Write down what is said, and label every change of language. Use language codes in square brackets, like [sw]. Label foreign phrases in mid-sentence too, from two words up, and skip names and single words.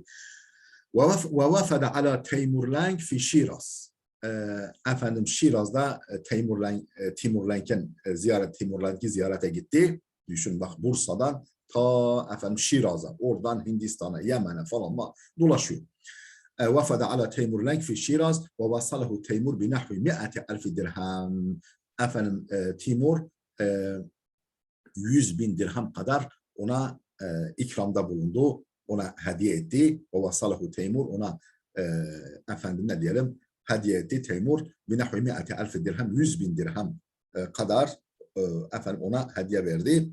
[ar] ووفد على تيمورلنك في شيراز. [tr] Efendim Şiraz'da Timurlenk'i ziyarete gitti. Düşün bak, Bursa'dan ta efendim Şiraz'a, oradan Hindistan'a, Yemen'e falan dolaşıyor. [ar] وفد على Teymurlenk في شيراز ووصله تيمور بنحو 100.000 درهم. [tr] Efendim Timur 100.000 dirhem kadar ona ikramda bulundu, ona hediye etti. [ar] ووصله تيمور, [tr] ona efendim ne diyelim, hediye etti Teymur [ar] بنحو 100.000 درهم, [tr] 100.000 dirhem kadar efendim ona hediye verdi.